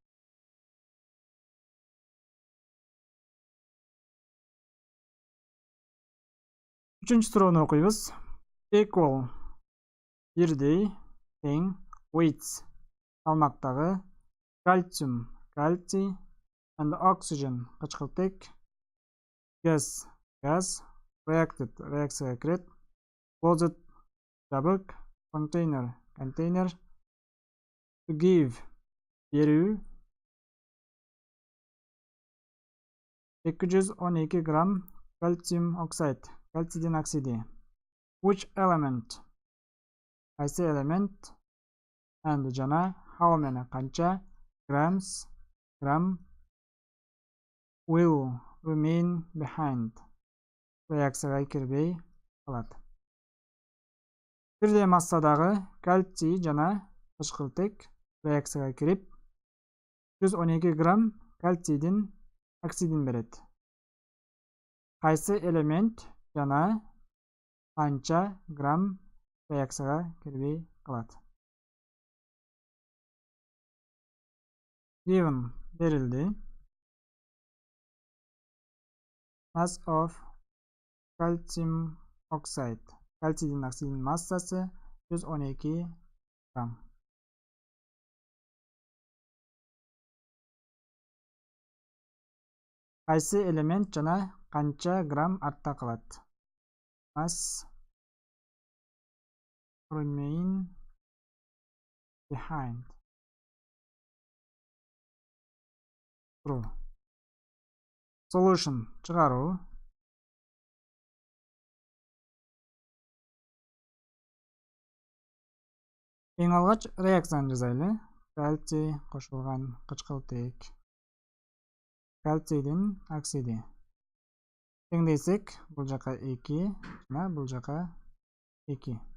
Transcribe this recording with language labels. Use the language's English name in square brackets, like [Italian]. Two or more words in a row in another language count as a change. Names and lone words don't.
[Kyrgyz] Үчүнчү суроону окуйбуз. Equal бирдей тең weights салмактагы кальциум кальций [English] and oxygen [Kyrgyz] кычкылтек газ reacted реакцияга кирет closed жабык container контейнер [English] to give [Kyrgyz] берүү 212 грамм [English] calcium oxide [Kyrgyz] кальцийдин оксиди [English] which element [Kyrgyz] кайсы элемент and жана [English] how many [Kyrgyz] канча грамм [English] will remain behind [Kyrgyz] реакцияга кирбей калат. Бирдей массадагы кальций жана кычкылтек реакцияга кирип 112 грамм кальцийдин оксидин берет. Кайсы элемент жана канча грамм реакцияга кирбей калат. Given берилди. [English] Mass of calcium oxide [Kyrgyz] кальцийдин оксидинин массасы 112 грамм. Кайсы элемент жана канча грамм артта калат. [English] Mass remain behind. True. [Kyrgyz] Solution чыгаруу. Эң алгач реакцияны жазайлы. Кальций кошулган кычкылтек. Кальцийдин оксиди. Теңдейсек, бул жака 2 жана бул жака 2.